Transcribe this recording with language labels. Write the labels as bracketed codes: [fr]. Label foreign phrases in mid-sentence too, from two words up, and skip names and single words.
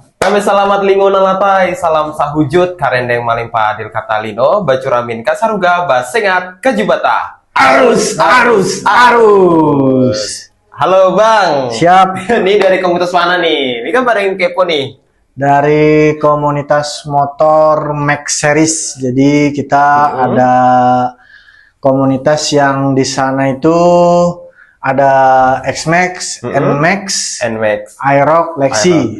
[knx] Kami selamat lingkungan latai, salam sahujud, karendeng malimpa adil katalino, bacuramin kasaruga, basengat kajubata. Arus, arus, arus. [id] Halo Bang. Siap. Ini dari komunitas mana nih? Ini kan pada yang kepo nih. Dari komunitas motor Max Series. Jadi kita ada komunitas yang di sana itu ada X-Max, N-Max, Aerox, Lexi.